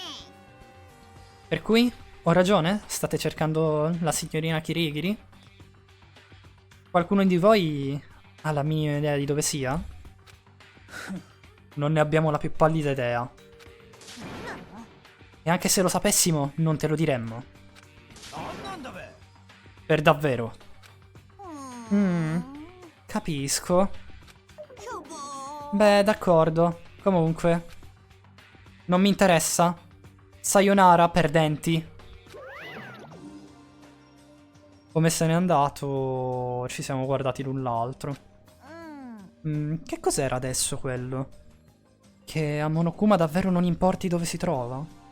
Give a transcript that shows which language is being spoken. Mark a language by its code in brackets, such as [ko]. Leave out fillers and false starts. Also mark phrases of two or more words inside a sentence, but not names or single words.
[it] Per cui, ho ragione? State cercando la signorina Kirigiri? Qualcuno di voi ha la minima idea di dove sia? Non ne abbiamo la più pallida idea. E anche se lo sapessimo, non te lo diremmo. [ja] なんなんだべ。 [it] Per davvero. [ja] え。 [it] Capisco. [ja] しょぼー。 [it] Beh, d'accordo. Comunque. Non mi interessa. Sayonara, perdenti. Come se n'è andato, ci siamo guardati l'un l'altro. [ja] うん。 [it] Che cos'era adesso quello? Che a Monokuma davvero non importi dove si trova?